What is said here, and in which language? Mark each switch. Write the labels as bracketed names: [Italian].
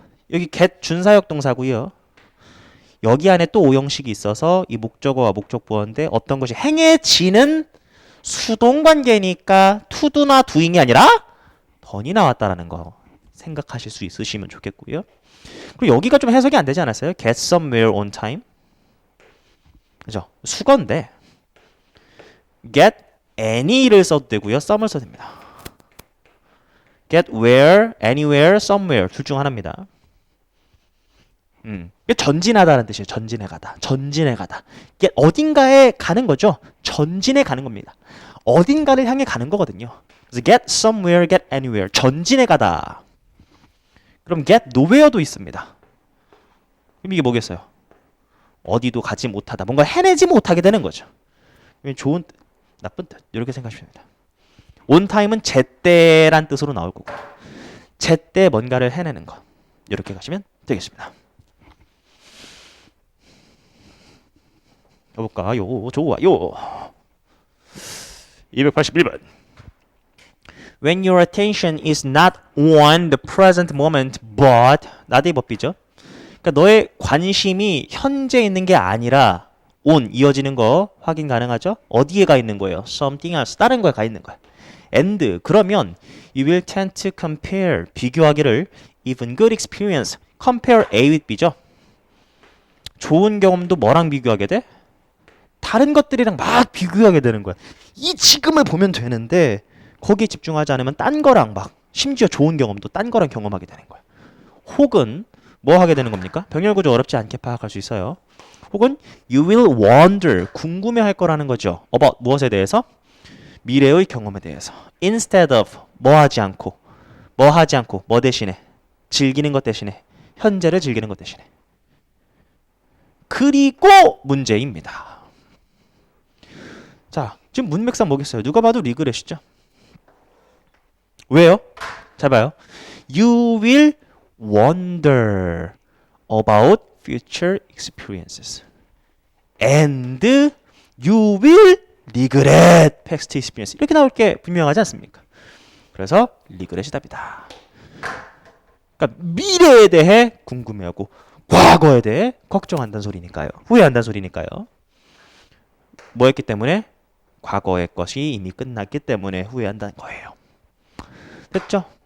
[Korean] 여기 get 준사역 동사고요. 여기 안에 또 오형식이 있어서 이 목적어와 목적보어인데 어떤 것이 행해지는 수동관계니까 to도나 doing이 아니라 던이 나왔다라는 거 생각하실 수 있으시면 좋겠고요. 그리고 여기가 좀 해석이 안 되지 않았어요? [English] get somewhere on time. 그죠? [Korean] 수건데 get any를 써도 되고요. some을 써도 됩니다. [English] get where, anywhere, somewhere 둘 중 하나입니다. [Korean] 전진하다는 뜻이에요. 전진해 가다. 전진해 가다. get 어딘가에 가는 거죠. 전진해 가는 겁니다. 어딘가를 향해 가는 거거든요. [English] 그래서 get somewhere, get anywhere. [Korean] 전진해 가다. 그럼 get nowhere도 있습니다. 그럼 이게 뭐겠어요? 어디도 가지 못하다. 뭔가 해내지 못하게 되는 거죠. 좋은 뜻, 나쁜 뜻. 이렇게 생각하시면 됩니다. on time은 제때란 뜻으로 나올 거고 제때 뭔가를 해내는 것. 이렇게 가시면 되겠습니다. 가볼까요? 좋아요. 281번. [English] When your attention is not on the present moment but [Korean] 나대의 법비죠. 그러니까 너의 관심이 현재 있는 게 아니라 on 이어지는 거 확인 가능하죠? 어디에 가 있는 거예요? something else 다른 거에 가 있는 거야. [English] and 그러면 you will tend to compare [Korean] 비교하기를 [English] even good experience compare A with B죠. [Korean] 좋은 경험도 뭐랑 비교하게 돼? 다른 것들이랑 막 비교하게 되는 거야. 이 지금을 보면 되는데 거기에 집중하지 않으면 딴 거랑 막 심지어 좋은 경험도 딴 거랑 경험하게 되는 거야. 혹은 뭐 하게 되는 겁니까? 병렬 구조 어렵지 않게 파악할 수 있어요. 혹은 [English] you will wonder [Korean] 궁금해할 거라는 거죠. about 무엇에 대해서? 미래의 경험에 대해서. [English] instead of [Korean] 뭐 하지 않고 뭐 대신에 즐기는 것 대신에 현재를 즐기는 것 대신에. 그리고 문제입니다. 자, 지금 문맥상 뭐겠어요? 누가 봐도 리그렛이죠. 왜요? 잘 봐요. [English] You will wonder about future experiences. And you will regret past experience. [Korean] 이렇게 나올 게 분명하지 않습니까? 그래서 regret이 답이다. 그러니까 미래에 대해 궁금해하고 과거에 대해 걱정한다는 소리니까요. 후회한다는 소리니까요. 뭐 했기 때문에? 과거의 것이 이미 끝났기 때문에 후회한다는 거예요. 됐죠?